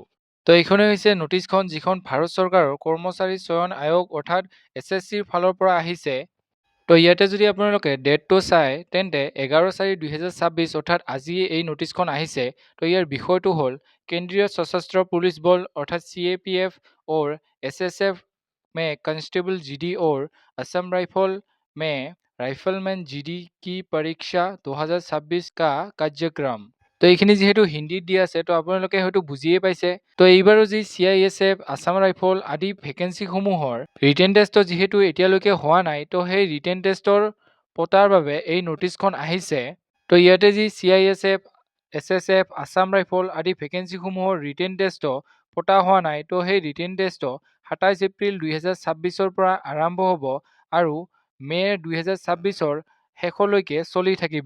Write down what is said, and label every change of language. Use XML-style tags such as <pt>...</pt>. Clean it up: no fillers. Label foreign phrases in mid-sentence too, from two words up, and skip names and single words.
<as>তো এইখনেই হৈছে নটিছখন, যিখন ভাৰত চৰকাৰৰ কৰ্মচাৰী চয়ন আয়োগ অৰ্থাৎ SSCৰ ফালৰ পৰা আহিছে। তো ইয়াতে যদি আপোনালোকে ডেটটো চাই, তেন্তে 11/4/2026 অৰ্থাৎ আজি এই নটিছখন আহিছে। তো ইয়াৰ বিষয়টো হ'ল কেন্দ্ৰীয় সশস্ত্ৰ পুলিচ বল অৰ্থাৎ</as> <hi>CAPF और SSF में कांस्टेबल GD और असम राइफल में राइफलमैन GD की परीक्षा 2026 का कार्यक्रम।</hi> <as>তো এইখিনি যিহেতু হিন্দীত দিয়া আছে, তো আপোনালোকে হয়তো বুজিয়ে পাইছে। তো এইবাৰো যি CISF, আছাম ৰাইফল আদি ভেকেঞ্চিসমূহৰ</as> <en>written test</en> <as>যিহেতু এতিয়ালৈকে হোৱা নাই, তো সেই</as> <en>written test</en> <as>পতাৰ বাবে এই নটিছখন আহিছে। তো ইয়াতে যি CISF, SSF, আছাম ৰাইফল আদি ভেকেঞ্চিসমূহৰ</as> <en>written test</en> <as>পতা হোৱা নাই, তো সেই</as> <en>written test</en> <as>27 এপ্ৰিল 2026 পৰা আৰম্ভ হ'ব আৰু মে 2026 শেষলৈকে চলি থাকিব।</as>